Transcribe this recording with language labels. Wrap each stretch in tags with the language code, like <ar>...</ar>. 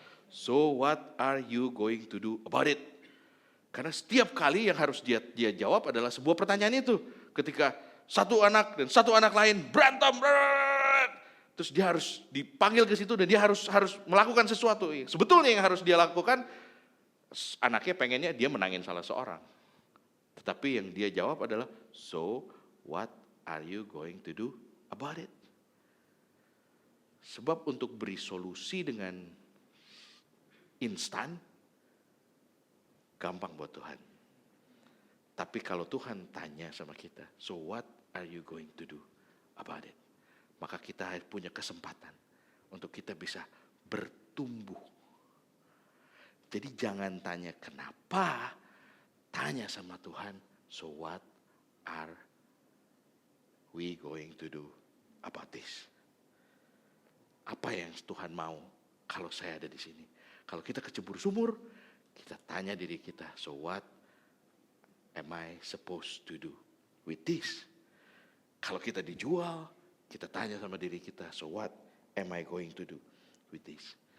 <en>So what are you going to do about it?</en> <id>Karena setiap kali yang harus dia jawab adalah sebuah pertanyaan itu. Ketika satu anak dan satu anak lain berantem, terus dia harus dipanggil ke situ dan dia harus melakukan sesuatu. Sebetulnya yang harus dia lakukan, anaknya pengennya dia menangin salah seorang. Tetapi yang dia jawab adalah,</id> <en>so what are you going to do about it?</en> <id>Sebab untuk beri solusi dengan instan, gampang buat Tuhan. Tapi kalau Tuhan tanya sama kita,</id> <en>so what are you going to do about it?</en> <id>Maka kita punya kesempatan untuk kita bisa bertumbuh. Jadi jangan tanya kenapa, tanya sama Tuhan,</id> <en>so what are we going to do about this?</en> <id>Apa yang Tuhan mau kalau saya ada di sini? Kalau kita kecebur sumur, kita tanya diri kita,</id> <en>so what am I supposed to do with this?</en> <id>Kalau kita dijual, kita tanya sama diri kita,</id> <en>so what am I going to do with this?</en>